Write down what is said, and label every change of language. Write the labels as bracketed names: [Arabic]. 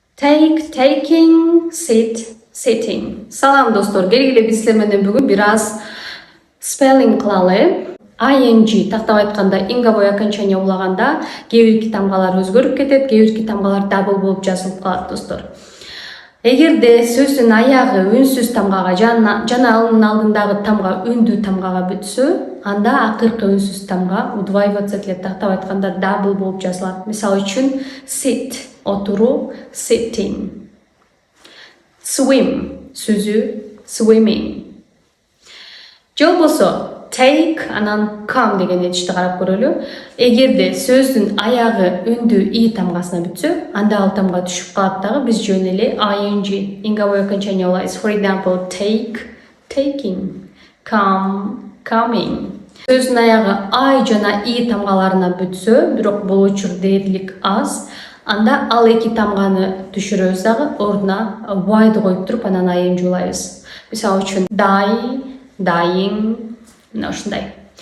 [English] Take, taking, sit, sitting. [Kyrgyz] Salam dostlar, gelgile biz sizler менен бүгүн бир аз spelling кылалы. ing тактап айтканда инговой окончание улаганда кээ бир тамгалар өзгөрүп кетет, кээ бир тамгалар дабл болуп жазылып калат достор. Эгерде сөздүн аягы үнсүз тамгага жана анын алдындагы тамга үндүү тамгага бүтсө, анда акыркы үнсүз тамга удваиваться этилет, тактап айтканда дабл болуп жазылат. Мисалы үчүн sit отуруу, sitting. Swim сүзүү, swimming. Же болбосо take анан come деген этишти карап көрөлү. Эгерде сөздүн аягы үндүү и тамгасына бүтсө, анда ал тамга түшүп калат дагы, биз жөн эле ing инговой окончание алабыз. [English] For example, take, taking, come, coming. [Kyrgyz] Сөздүн аягы I жана и тамгаларына бүтсө, бирок бул учур дээрлик аз, анда ал эки тамганы түшүрөбүз дагы, ордуна y коюп туруп анан ing улайбыз. Мисалы үчүн die, dying, мына ушундай.